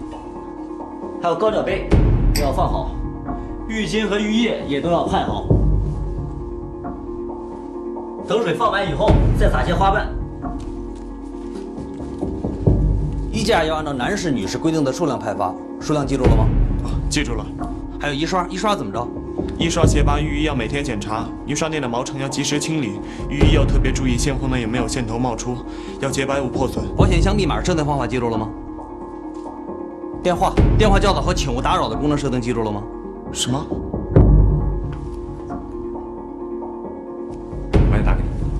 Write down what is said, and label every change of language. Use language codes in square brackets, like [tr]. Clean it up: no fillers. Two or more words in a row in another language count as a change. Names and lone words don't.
[zh] 還有高腳杯都要放好，浴巾和浴液也都要派好。等水放完以後，再撒些花瓣。衣架要按照男士、女士規定的數量派發。數量記住了嗎？記住了。還有衣刷，衣刷怎麼着？一刷鞋拔浴衣要每天检查，一刷店的毛尘要及时清理，浴衣要特別注意線後面有沒有線頭冒出，要潔白無破損。保險箱密碼設定方法記住了嗎？電話叫做和請勿打擾的功能設定記住了嗎？什麼？我也打給你。